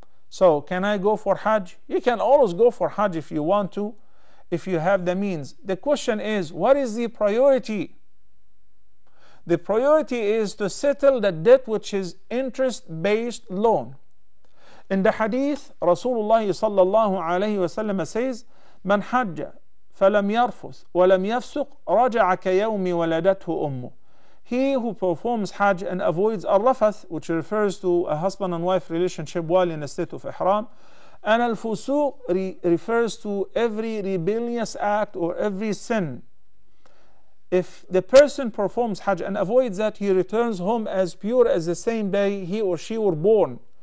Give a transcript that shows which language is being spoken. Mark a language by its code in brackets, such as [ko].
[en] So can I go for Hajj? You can always go for Hajj if you want to, if you have the means. The question is, what is the priority? The priority is to settle the debt which is interest-based loan. In the hadith, Rasulullah sallallahu alayhi wa sallam says [ar] من حج فلم يرفث ولم يفسق رجع كيوم ولدته أمه. [en] He who performs Hajj and avoids al-rafath, which refers to a husband and wife relationship while in a state of ihram, and al-fusuq refers to every rebellious act or every sin. If the person performs Hajj and avoids that, he returns home as pure as the same day he or she were born.